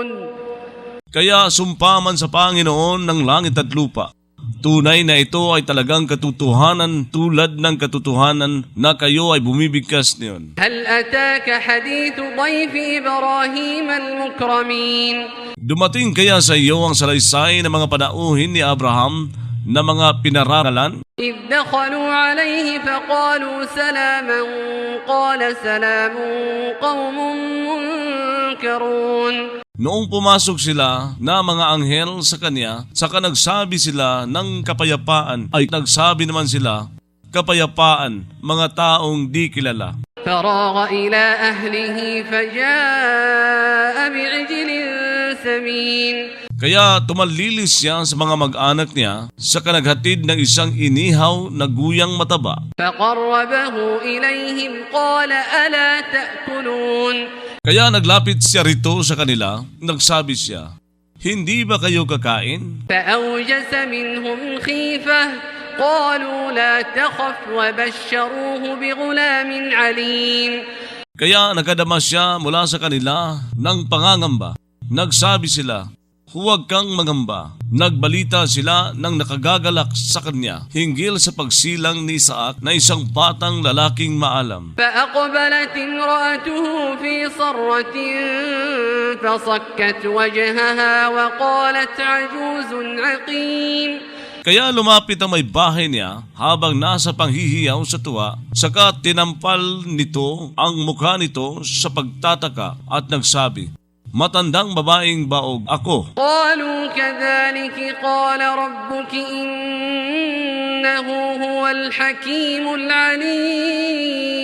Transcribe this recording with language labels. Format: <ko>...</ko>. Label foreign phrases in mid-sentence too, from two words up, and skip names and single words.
<tl>Kaya sumpaman sa Panginoon ng langit at lupa. Tunay na ito ay talagang katotohanan tulad ng katotohanan na kayo ay bumibigkas niyon.</tl> <ar>هل أتاك حديث ضيف إبراهيم المكرمين.</ar> <tl>Dumating kaya sa iyo ang salaysay ng mga panauhin ni Abraham na mga pinaralan?</tl> <ar>إذ دخلوا عليه فقالوا سلاما قال سلام قوم منكرون.</ar> <tl>Noong pumasok sila na mga anghel sa kanya, saka nagsabi sila ng kapayapaan, ay nagsabi naman sila, kapayapaan, mga taong di kilala.</tl> <ar>فراغ إلى أهله فجاء بعجل سمين.</ar> <tl>Kaya tumalilis siya sa mga mag-anak niya sa kanaghatid ng isang inihaw na guyang mataba.</tl> <ar>فقربه إليهم قال ألا تأكلون.</ar> <tl>Kaya naglapit siya rito sa kanila, nagsabi siya, "Hindi ba kayo kakain?"</tl> <ar>فأوجس منهم خيفة قالوا لا تخف وبشروه بغلام عليم.</ar> <tl>Kaya nakadama siya mula sa kanila ng pangangamba. Nagsabi sila, "Huwag kang mangamba." Nagbalita sila ng nakagagalak sa kanya hinggil sa pagsilang ni Isaac na isang batang lalaking maalam.</tl> <ar>فأقبلت امرأته في صرة فصكت وجهها وقالت عجوز عقيم.</ar> <tl>Kaya lumapit ang may bahay niya habang nasa panghihiyaw sa tuwa, saka tinampal nito ang mukha nito sa pagtataka at nagsabi, "Matandang babaeng baog ako."</tl> <ar>قالوا كذلك قال ربك إنه هو الحكيم العليم.</ar>